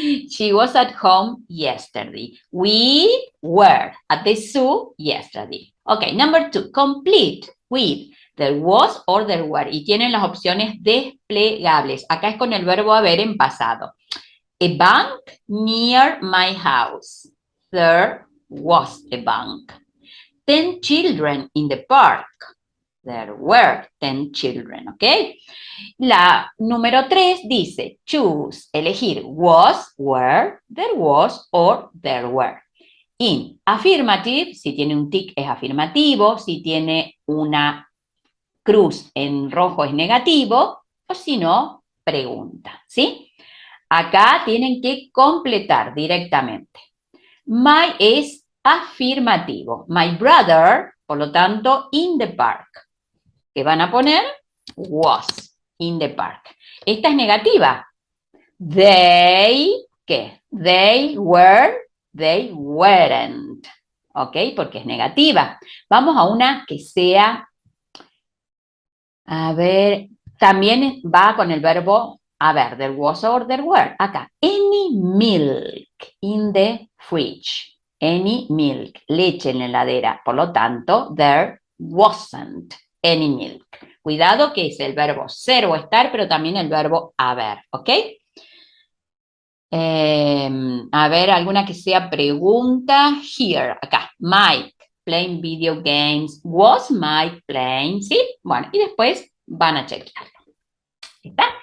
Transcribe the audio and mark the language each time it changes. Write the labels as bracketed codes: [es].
[en] She was at home yesterday. We were at the zoo yesterday. Okay, number 2, complete with there was or there were. [es] Y tienen las opciones desplegables. Acá es con el verbo haber en pasado. [en] A bank near my house. There was a bank. 10 children in the park. There were 10 children, [es] ¿ok? La número 3 dice, [en] choose, elegir, was, were, there was, or there were. In affirmative, [es] si tiene un tic es afirmativo, si tiene una cruz en rojo es negativo, o si no, pregunta, ¿sí? Acá tienen que completar directamente. My es afirmativo. My brother, por lo tanto, in the park. ¿Qué van a poner? [en] Was in the park. [es] Esta es negativa. [en] They, ¿qué? They were, they weren't. ¿Ok? [es] Porque es negativa. Vamos a una que sea, a ver, también va con el verbo haber, there was or there were. Acá, [en] any milk in the fridge. [es] Any milk, leche en la heladera. Por lo tanto, [en] there wasn't any milk. [es] Cuidado que es el verbo ser o estar, pero también el verbo haber, ¿ok? A ver, alguna que sea pregunta. Here, acá, Mike [en] playing video games. Was Mike playing? ¿Sí? [es] Bueno, y después van a chequearlo. ¿Está?